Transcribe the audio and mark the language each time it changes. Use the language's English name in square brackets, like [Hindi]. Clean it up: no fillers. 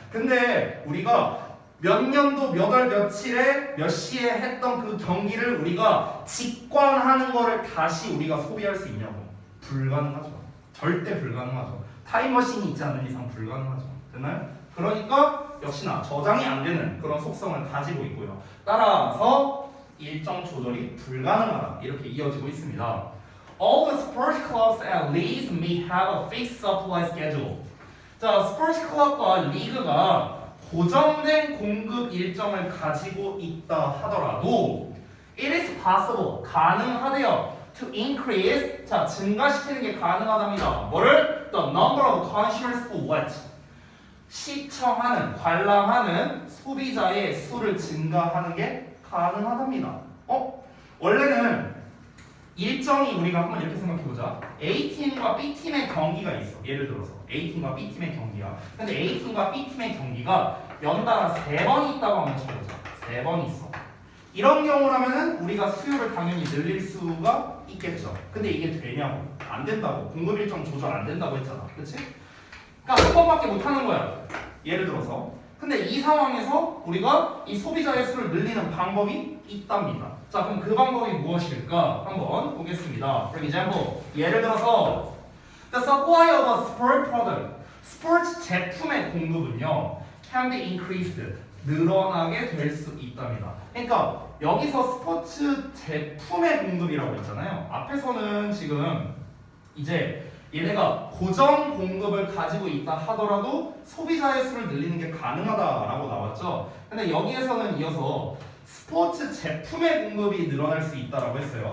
[Korean] 근데 우리가 몇 년도 몇 월 며칠에 몇 시에 했던 그 경기를 우리가 직관하는 거를 다시 우리가 소비할 수 있냐고. 불가능하죠. 절대 불가능하죠. 타임머신이 있지 않는 이상 불가능하죠. 됐나요? 그러니까 역시나 저장이 안 되는 그런 속성을 가지고 있고요. 따라서 일정 조절이 불가능하다. 이렇게 이어지고 있습니다. [English] All the sports clubs and leagues may have a fixed supply schedule. [Korean] 자, 스포츠 클럽과 리그가 고정된 공급 일정을 가지고 있다 하더라도 [English] it is possible, [Korean] 가능하대요. [English] to increase, [Korean] 자, 증가시키는 게 가능하답니다. 뭐를? [English] The number of consumers who what? [Korean] 시청하는, 관람하는 소비자의 수를 증가하는 게 가능하답니다. 원래는 일정이 우리가 한번 이렇게 생각해보자. A팀과 B팀의 경기가 있어. 예를 들어서 A팀과 B팀의 경기야. 근데 A팀과 B팀의 경기가 연달아 3번 있다고 하면 쳐보자. 3번 있어. 이런 경우라면은 우리가 수요를 당연히 늘릴 수가 있겠죠. 근데 이게 되냐고. 안 된다고. 공급 일정 조절 안 된다고 했잖아. 그치? 그러니까 한 번밖에 못 하는 거야. 예를 들어서. 근데 이 상황에서 우리가 이 소비자의 수를 늘리는 방법이 있답니다. 자, 그럼 그 방법이 무엇일까? 한번 보겠습니다. [English] For example, [Korean] 예를 들어서 [English] the supply of a sport product, [Korean] 스포츠 제품의 공급은요, [English] can be increased, [Korean] 늘어나게 될 수 있답니다. 그러니까 여기서 스포츠 제품의 공급이라고 했잖아요. 앞에서는 지금 이제 얘네가 고정 공급을 가지고 있다 하더라도 소비자의 수를 늘리는 게 가능하다라고 나왔죠. 근데 여기에서는 이어서 스포츠 제품의 공급이 늘어날 수 있다라고 했어요.